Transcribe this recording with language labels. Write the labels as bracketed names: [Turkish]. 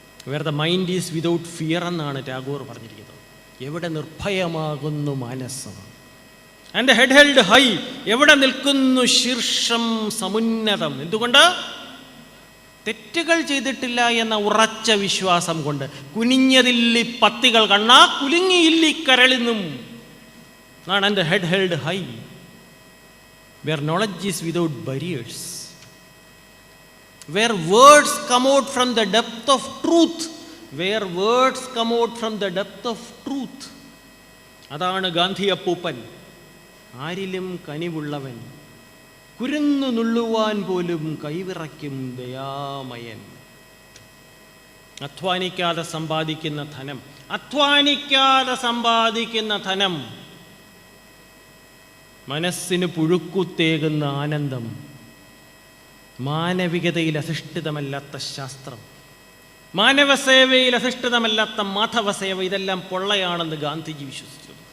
[English] where the mind is without fear [Malayalam] എന്നാണ് ടാഗോർ പറഞ്ഞിരിക്കുന്നത്. എവിടെ നിർഭയമാകുന്നു മനസ്സ്, [English] and head held high, [Malayalam] എവിടെ നിൽക്കുന്നു ശീർഷം സമുന്നതം. എന്തുകൊണ്ട്? തെറ്റുകൾ ചെയ്തിട്ടില്ല എന്ന ഉറച്ച വിശ്വാസം കൊണ്ട്. കുനിഞ്ഞതില്ലി പത്തികൾ കണ്ണാ കുലുങ്ങിയില്ലി കരളിന്നും ആണ് [English] And head held high, where knowledge is without barriers, where words come out from the depth of truth, where words come out from the depth of truth. [Malayalam] അതാണ് ഗാന്ധി അപ്പൂപ്പൻ. ആരിലും കനിവുള്ളവൻ, കുരുന്നു നുള്ളുവാൻ പോലും കൈവിറയ്ക്കും ദയാമയൻ. അധ്വാനിക്കാതെ സമ്പാദിക്കുന്ന ധനം, അധ്വാനിക്കാതെ സമ്പാദിക്കുന്ന ധനം, മനസ്സിന് പുഴുക്കുത്തേകുന്ന ആനന്ദം, മാനവികതയിൽ അധിഷ്ഠിതമല്ലാത്ത ശാസ്ത്രം, മാനവസേവയിൽ അധിഷ്ഠിതമല്ലാത്ത മാധവസേവ, ഇതെല്ലാം പൊള്ളയാണെന്ന് ഗാന്ധിജി വിശ്വസിച്ചു.